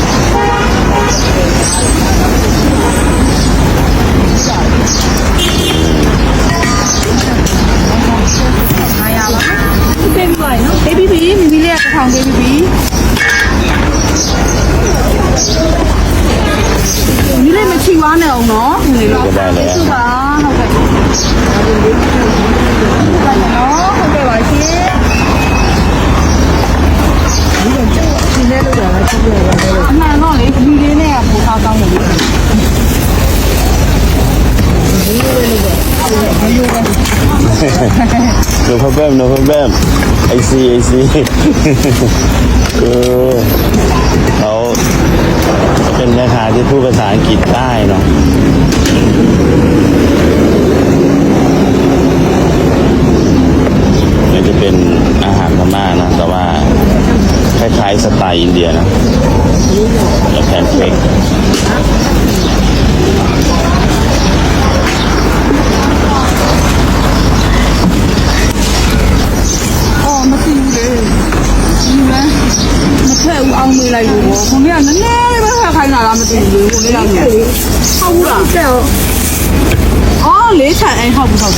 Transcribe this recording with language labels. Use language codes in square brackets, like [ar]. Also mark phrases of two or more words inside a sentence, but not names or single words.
[my] အားရပါဘေဘီဘိုင်နော်ဘေဘီဘီမိမိလေးကတစ်ထောင်ဘေဘီဘီမိလေးမချီဝါနဲ့အောင်နော်မိလေးတော့ [th] ได้เลย [my] ဟုတ်ပါဟုတ်ကဲ့ဟုတ်ကဲ့ပါရှင်အမှန်တော့လေဒီလေးနဲ့ကပိုစားကောင်းတယ်လေ [en] no problem I see [th] เขาเป็นแม่ค้าที่พูดภาษาอังกฤษได้เนาะนี่จะเป็นอาหารพม่านะแต่ว่าคล้ายๆสไตล์อินเดียนะแล้วแพนเค้ก [my] မသိဘူးလေဒီမမထက်ဦးအောင်မေးလိုက်လို့ခေါင်းကနည်းနည်းလေးပဲဖက်ခိုင်းတာလားမသိဘူးလေခေါင်းလေးကဟုတ်ဘူးလားတဲ့အော်လေးချန်အိမ်ဟုတ်ဘူး